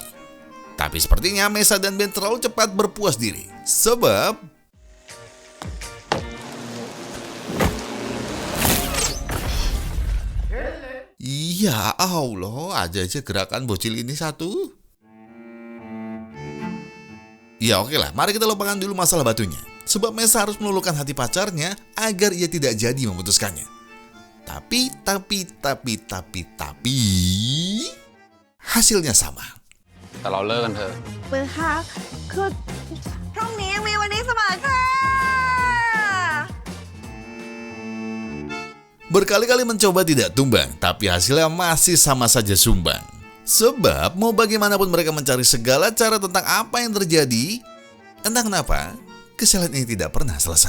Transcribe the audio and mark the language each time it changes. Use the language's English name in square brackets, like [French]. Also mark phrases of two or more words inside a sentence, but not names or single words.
[Indonesian] Tapi sepertinya Mesa dan Ben terlalu cepat berpuas diri, sebab iya, Allah, aja gerakan bocil ini satu. Ya oke lah, mari kita lupakan dulu masalah batunya. Sebab Mesa harus meluluhkan hati pacarnya agar ia tidak jadi memutuskannya. Tapi, hasilnya sama. [Thai] แต่เราเลิกกันเถอะ เปิดค่ะคือพรุ่งนี้ยังมีวันนี้เสมอค่ะ [Indonesian] Berkali-kali mencoba tidak tumbang, tapi hasilnya masih sama saja sumbang. Sebab mau bagaimanapun mereka mencari segala cara tentang apa yang terjadi, entah kenapa, kesalahan ini tidak pernah selesai.